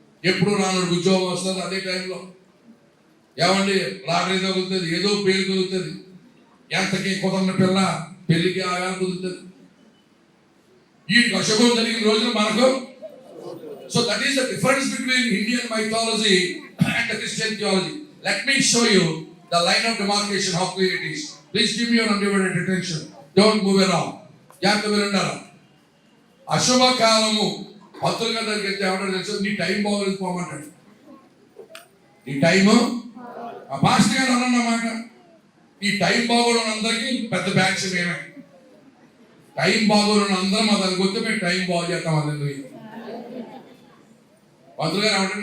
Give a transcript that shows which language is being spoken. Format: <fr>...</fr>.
<te>ఎప్పుడు రానుడు ఉద్యోగం వస్తుంది, అదే టైంలో ఏమండి లాటరీ తగులుతుంది, ఏదో పేరు కలుగుతుంది. ఎంతకి కుదరని పిల్ల పెళ్లికి ఆగా కుదురుతుంది. ఈ అశుభం జరిగిన రోజున మనకు.</te> <en>So that is the difference between Indian mythology and Christian theology. Let me show you the line of demarcation, how clear it is. Please give me your undivided attention. Don't move around.</en> <te>జాగ్రత్త వినండారా. అశుభ కాలము భక్తులుగా దగ్గరికి ఏమంటారు తెలుసు? నీ time బాగోలేదు పోమంటాడు. నీ టైము ఆ పాస్టర్ గారు అన్నమాట. ఈ టైం బాగోని అందరికీ పెద్ద బ్యాచ్ మేమే. టైం బాగోని అందరం మా దానికి వస్తే మేము టైం బాగు చేస్తాం. అందరికీ భక్తులు గారు ఏమంటారు?</te>